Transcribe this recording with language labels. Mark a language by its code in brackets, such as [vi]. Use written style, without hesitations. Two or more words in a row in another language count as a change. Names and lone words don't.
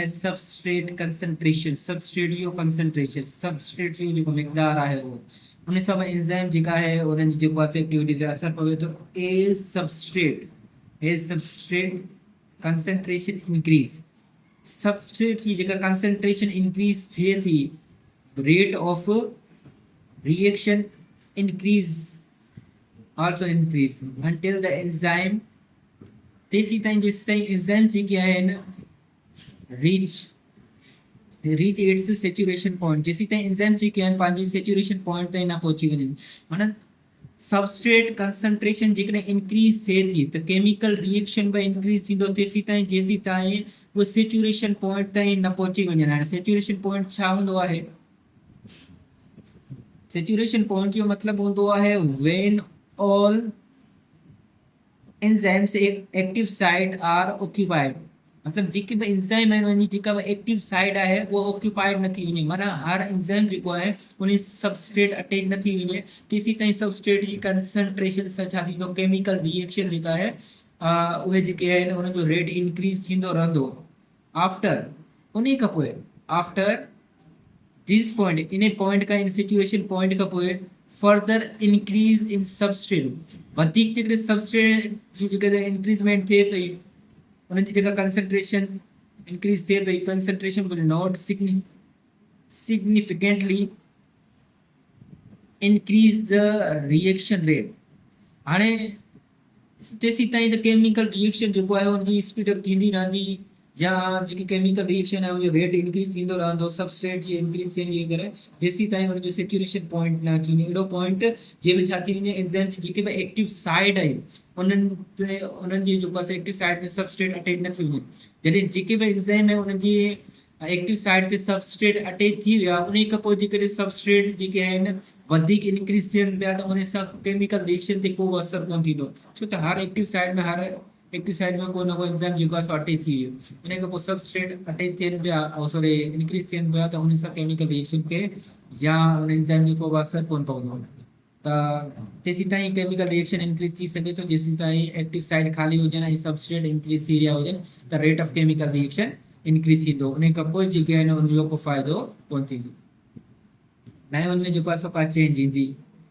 [en] substrate concentration [sd] सबस्ट्रेट जो कंसंट्रेशन सबस्ट्रेट जो जेको मिक़दार आहे उहो उन सां एंजाइम जेका आहे उन्हनि जी जेको आहे एक्टिविटी ते असरु पवे थो [en] as substrate concentration increase [sd] सबस्ट्रेट जी जेका कंसंट्रेशन इंक्रीज़ थिए थी [en] rate of reaction increase also increase until the enzyme [sd] तेसी ताईं जेसि ताईं एंजाइम जेके आहिनि [en] reach reach its saturation point, [sd] जेसी ताईं एंजाइम जेके आहिनि पंहिंजे [en] saturation point [sd] ताईं न पहुची वञनि, माना [en] substrate concentration [sd] जेकॾहिं इंक्रीज थिए थी त [en] chemical reaction [sd] बि इंक्रीज थींदो तेसी ताईं जेसी ताईं उहो [en] saturation point [sd] ताईं न पहुची वञनि। हाणे [en] saturation point [sd] छा हूंदो आहे? [en] saturation point [sd] जो मतिलबु हूंदो आहे [en] when all enzymes active site are occupied, [sd] मतलब जेके भी एंजाइम आहिनि वञी जेका बि [en] active side [sd] आहे उहो ऑक्यूपाइड न थी वञे, माना हर एंजाइम जेको आहे उन सबस्ट्रेट अटैच न थी वञे तेसी ताईं सबस्ट्रेट जी कंसंट्रेशन सां छा थींदो, [en] chemical reaction [sd] जेका आहे उहे जेके आहिनि उनजो रेट इंक्रीज थींदो रहंदो। आफ्टर उन खां पोइ [en] after this point, [sd] इन पॉइंट खां इन [en] situation point [sd] खां पोइ [en] further increase in substrate, [sd] वधीक जेकॾहिं सबस्ट्रेट जी जेकॾहिं इंक्रीजमेंट थिए पई उन्हनि जी जेका कंसंट्रेशन इंक्रीज थिए पई, [en] concentration will not significantly increase the reaction rate. [sd] हाणे तेसी ताईं त [en] chemical reaction [sd] जेको आहे उनजी स्पीडअप थींदी रहंदी, या जेकी [en] chemical reaction [sd] आहे उनजो रेट इंक्रीज थींदो रहंदो सबस्ट्रेट जी इंक्रीज थियण जे करे, जेसी ताईं उनजो [en] saturation point [sd] न अची वञे। अहिड़ो पॉइंट जंहिं में छा थी वञे, एंजाइम्स जेके बि [en] active side [sd] आहिनि उन्हनि जी जेको आहे [en] active side [sd] में सबस्ट्रेट अटैच न थी वञे। जॾहिं जेके बि एंजाइम आहे उन्हनि जी [en] active side [sd] ते सबस्ट्रेट अटैच थी विया, उन खां पोइ जेकॾहिं सबस्ट्रेट जेके आहिनि वधीक इंक्रीज थियनि पिया त उन सां [en] chemical reaction [sd] ते को बि असरु कोन थींदो, छो त हर [en] active side [sd] में को न को एंजाइम जेको आहे सो अटैच थी वियो, उन खां पोइ सबस्ट्रेट अटैच थियनि पिया ऐं सॉरी इंक्रीज थियनि पिया त उन सां [en] chemical reaction [sd] खे या उन एंजाइम जो को बि असरु कोन पवंदो। त तेसी ताईं [en] chemical reaction [sd] इंक्रीज थी सघे थो जेसी ताईं [en] active side [sd] ख़ाली हुजनि ऐं सबस्ट्रेट इंक्रीज थी रहिया हुजनि त [en] rate of chemical reaction [sd] इंक्रीज थींदो। उन खां पोइ जेके आहिनि उनजो को फ़ाइदो कोन थींदो, न उनमें जेको आहे सो का चेंज ईंदी।